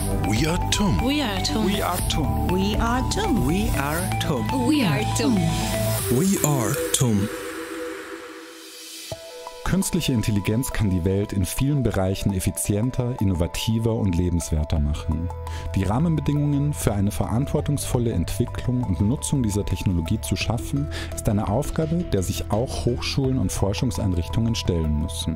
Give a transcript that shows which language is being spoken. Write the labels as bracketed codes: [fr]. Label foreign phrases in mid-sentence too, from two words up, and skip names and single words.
[en] We are TUM. We are TUM. We are TUM. We are TUM. We are TUM. We are TUM. We are TUM. [de] Künstliche Intelligenz kann die Welt in vielen Bereichen effizienter, innovativer und lebenswerter machen. Die Rahmenbedingungen für eine verantwortungsvolle Entwicklung und Nutzung dieser Technologie zu schaffen, ist eine Aufgabe, der sich auch Hochschulen und Forschungseinrichtungen stellen müssen.